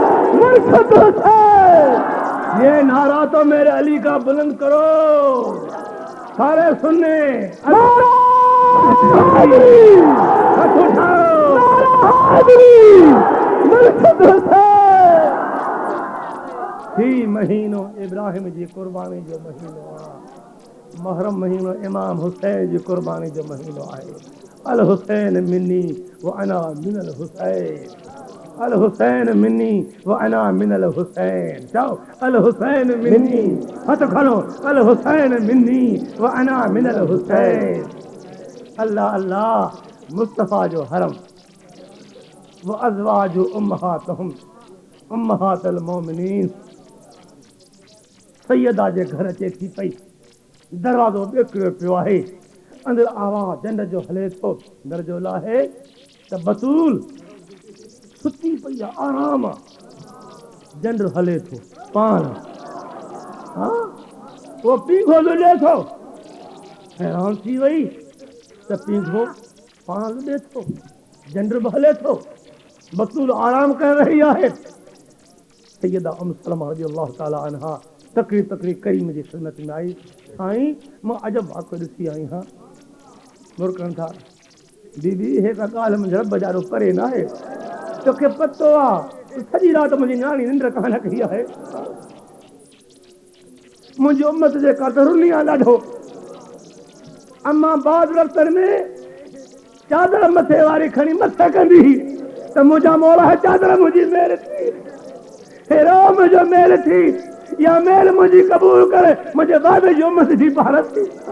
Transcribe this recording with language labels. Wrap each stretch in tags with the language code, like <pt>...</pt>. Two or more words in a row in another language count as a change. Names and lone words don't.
<ur>ये नारा तो मेरे अली का बुलंद करो।</ur> <sd>सारे सुनने ही महीनो इब्राहिम जी कुर्बानी जो महीनो आहे, मुहर्रम महीनो इमाम हुसैन जी कुर्बानी जो महीनो आहे।</sd> <ar>الحسين مني وأنا من الحسين، الحسين مني وأنا من الحسين.</ar> <sd>जाओ</sd> <ar>الحسين مني,</ar> <sd>हथ खड़ो,</sd> <ar>الحسين مني وأنا من الحسين.</ar> <sd>अल्लाह अल्लाह मुस्तफ़ा जो हरम</sd> <ar>وأزواجه أمهاتهم أمهات المؤمنين</ar> <sd>सैयदा जे घर अचे थी पई, दरवाज़ो ॿियो पियो आहे, अंदरि आवाज़ झंड जो हले थो, दरजो लाहे त बतूल सुती पई आहे, आराम आहे, झंड हले थो पाण, हा उहो पींघो लुॾे थो, हैरान थी वई त पींघो पाण लुॾे थो, झंड बि हले थो, बतूल आराम करे रही आहे। सैयदा उम्म सलमा</sd> <ar>رضي الله تعالى عنها</ar> <sd>तकड़ी तकड़ी कई मुंहिंजी ख़िदमत में आई, साईं मां अजब वाक़ियो ॾिसी आई हाँ, मुरकनि था दीदी हे का ॻाल्हि मुंहिंजे रब ॾाढो परे न आहे, तोखे पतो आहे सॼी राति मुंहिंजी न्याणी निंड कान कई आहे, मुंहिंजी उम्मत जे का त रुनी आहे ॾाढो, अम्मा बाद रस्तनि में चादर मथे वारी खणी मथे कंदी त मुंहिंजा मौला चादर मुंहिंजी मेल थी, हेरो मुंहिंजो मेल थी, या मेल मुंहिंजी क़बूल करे मुंहिंजे बाबे जी उम्मत जी भारत थी।</sd>